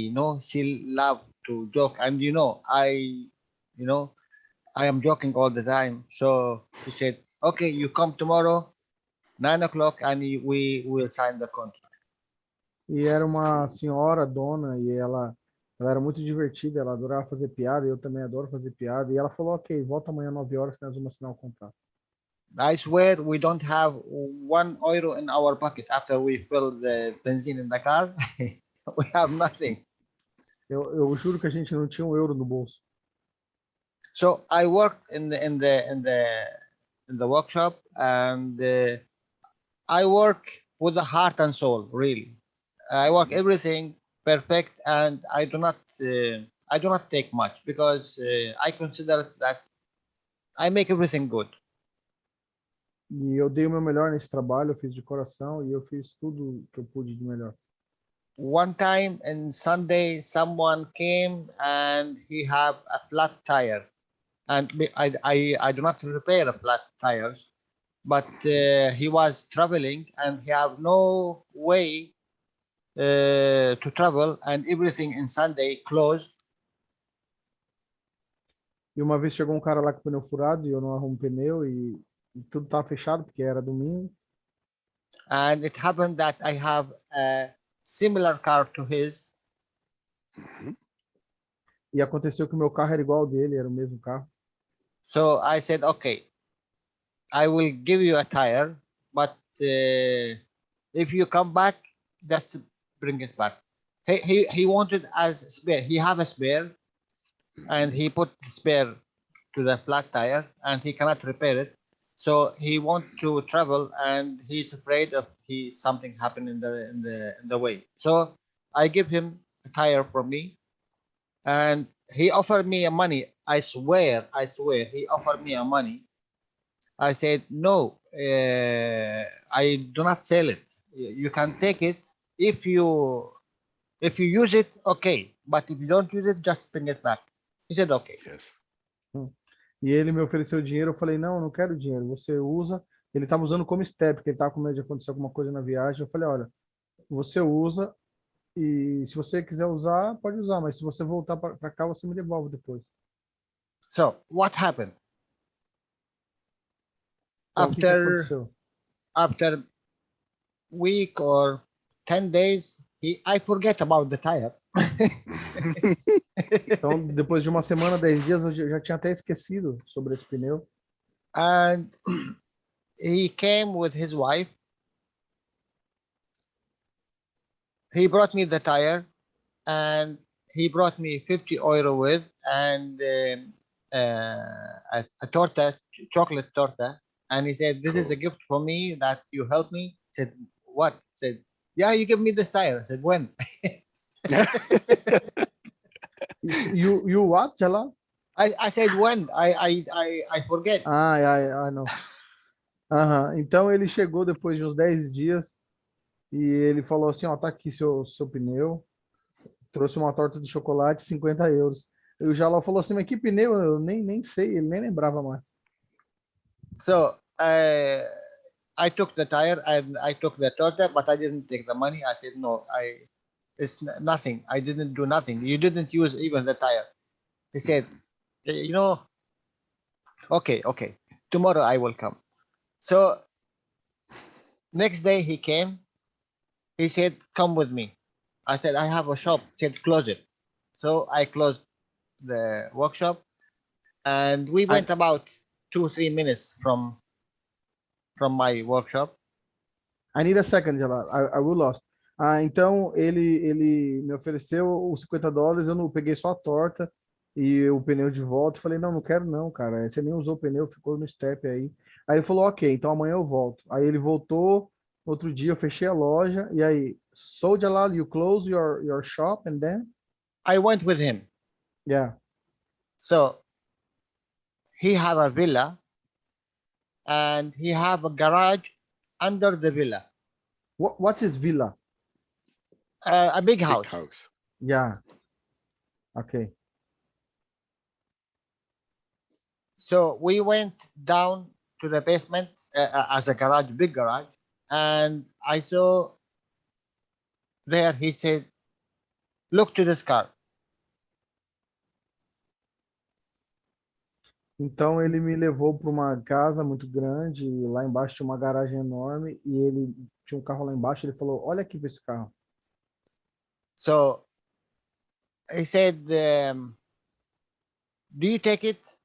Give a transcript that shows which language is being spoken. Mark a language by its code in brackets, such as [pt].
[en] You know, she loved to joke, and I am joking all the time. So she said, okay, you come tomorrow, 9 o'clock, and we will sign the contract. [pt] E era uma senhora dona e ela era muito divertida, ela adorava fazer piada, eu também adoro fazer piada. E ela falou, ok, volta amanhã 9 horas que nós vamos assinar o contrato. [en] I swear we don't have €1 in our pocket after we fill the benzene in the car. We have nothing. [pt] Eu juro que a gente não tinha €1 no bolso. [en] So I worked in the workshop, and I work with the heart and soul. Really, I work everything perfect, and I do not take much because I consider that I make everything good. [pt] E eu dei o meu melhor nesse trabalho, eu fiz de coração e eu fiz tudo que eu pude de melhor. [en] One time in Sunday, someone came and he have a flat tire, and I do not repair flat tires, but he was traveling and he have no way to travel, and everything in Sunday closed. [pt] E uma vez chegou um cara lá com o pneu furado e eu não arrumo pneu e tudo estava fechado porque era domingo. [en] And it happened that I have a similar car to his. [pt] E aconteceu que o meu carro era igual ao dele, era o mesmo carro. [en] So I said, okay, I will give you a tire, but if you come back, just bring it back. He wanted as spare. He have a spare, and he put the spare to the flat tire, and he cannot repair it. So he want to travel, and he's afraid of something happen in the way. So I give him the tire from me, and he offered me money. I swear, he offered me money. I said, no, I do not sell it. You can take it if you use it, okay. But if you don't use it, just bring it back. He said, okay. Yes. [pt] E ele me ofereceu dinheiro, eu falei, não quero dinheiro, você usa. Ele estava usando como step, porque ele estava com medo de acontecer alguma coisa na viagem. Eu falei, olha, você usa e se você quiser usar, pode usar, mas se você voltar para cá, você me devolve depois. [en] So what happened? [pt] Então, o que aconteceu? [en] After week or 10 days, I forget about the tire. [pt] Então, depois de uma semana, 10 dias, eu já tinha até esquecido sobre esse pneu. [en] And he came with his wife. He brought me the tire, and he brought me €50 with, and a torta, chocolate torta. And he said, this is a gift for me that you helped me. I said, what? He said, yeah, you give me this tire. I said, when? You what, Jalal? I said when. I forget. I know. [pt] Então ele chegou depois de uns 10 dias e ele falou assim, ó, tá aqui seu pneu. Trouxe uma torta de chocolate, €50. E o Jalal falou assim, mas que pneu? Eu nem sei, ele nem lembrava mais. [en] So I took the tire and I took the torta, but I didn't take the money. I said, no, it's nothing. I didn't do nothing. You didn't use even the tire. He said, okay, tomorrow I will come. So next day he came. He said, come with me. I said, I have a shop. He said, close it. So I closed the workshop, and we went about 2-3 minutes from my workshop. I need a second, Jalal. I will lost. [pt] Então ele me ofereceu os $50, eu não peguei só a torta e o pneu de volta. Falei, não quero não, cara. Você nem usou o pneu, ficou no step aí. Aí ele falou, ok, então amanhã eu volto. Aí ele voltou, outro dia eu fechei a loja, e aí, [en] so Jalal, you close your shop and then? I went with him. Yeah. So he have a villa and he have a garage under the villa. What is villa? A big Big house. house. Yeah. Okay. So we went down to the basement as a garage, big garage, and I saw there, he said, look to this car. [pt] Então ele me levou para uma casa muito grande, e lá embaixo tinha uma garagem enorme, e ele tinha um carro lá embaixo, ele falou, olha aqui para esse carro. [en] So he said, do you take it?